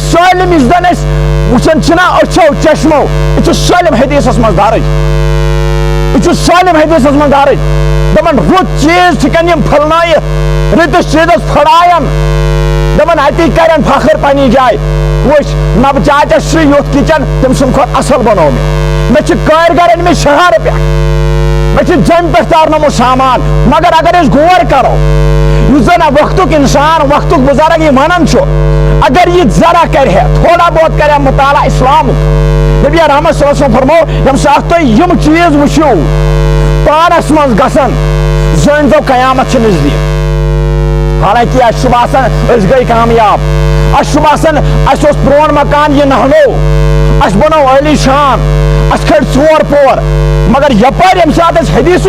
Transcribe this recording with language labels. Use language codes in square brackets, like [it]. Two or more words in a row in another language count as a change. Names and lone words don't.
[ks] سٲلِم یُس زن أسۍ وٕچھان چھِنہ أچھو چشمو یہِ چھُ سٲلِم حدیثس منٛز درٕج یہِ چھُ سٲلِم حدیثس منٛز درٕج دپان رُت چیٖز چھِکن یِم پھٔلنٲیِتھ رٕتِس چیٖزس پھٕڑاین دپان اتی کرن فخر پننہِ جایہِ وٕچھ نبہٕ چاچس چھُ یُتھ کِچن تٔمۍ سٕنٛدِ کھۄتہٕ اصل بنوو مےٚ چھِ کٲرگر أنۍ مٕتۍ شہرٕ پٮ۪ٹھ مےٚ چھِ جیٚمہِ پٮ۪ٹھ تارنومُت سامان مگر اگر أسۍ غور کرو یُس زن وقتُک انسان وقتُک بُزرگ یہِ ونان چھُ اگر یہِ ذرا کرِ ہے تھوڑا بہت کرِ ہے مطالعہ اسلامُک نبی رحمت [ar] صلی اللہ علیہ وسلم [ks] فرمو ییٚمہِ ساتہٕ تُہۍ یِم چیٖز وٕچھِو پانس منٛز گژھن زٲنۍزیو قیامت چھِ نزدیٖک حالانکہِ اسہِ چھُ باسان أسۍ گٔے کامیاب اسہِ چھُ باسان اسہِ اوس پرون مکان یہِ نہلوو اسہِ بنوو عٲلی شان اسہِ کھٔٹۍ 4 پور مگر یپٲرۍ ییٚمہِ ساتہٕ أسۍ حدیثُک